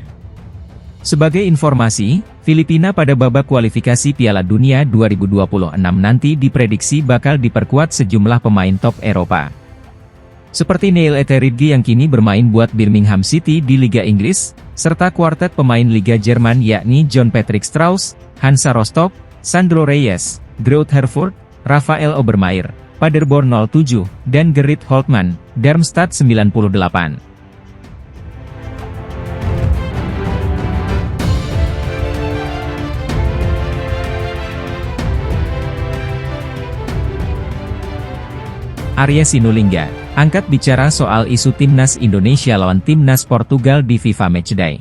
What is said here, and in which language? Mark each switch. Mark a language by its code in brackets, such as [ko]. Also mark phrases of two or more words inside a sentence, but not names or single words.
[id] Sebagai informasi, Filipina pada babak kualifikasi Piala Dunia 2026 nanti diprediksi bakal diperkuat sejumlah pemain top Eropa. Seperti Neil Etheridge yang kini bermain buat Birmingham City di Liga Inggris, serta kuartet pemain Liga Jerman yakni John Patrick Strauss, Hansa Rostock, Sandro Reyes, Groot Herford, Rafael Obermeier, Paderborn 07, dan Gerrit Holtman, Darmstadt 98. Arya Sinulinga, angkat bicara soal isu timnas Indonesia lawan timnas Portugal di FIFA Matchday.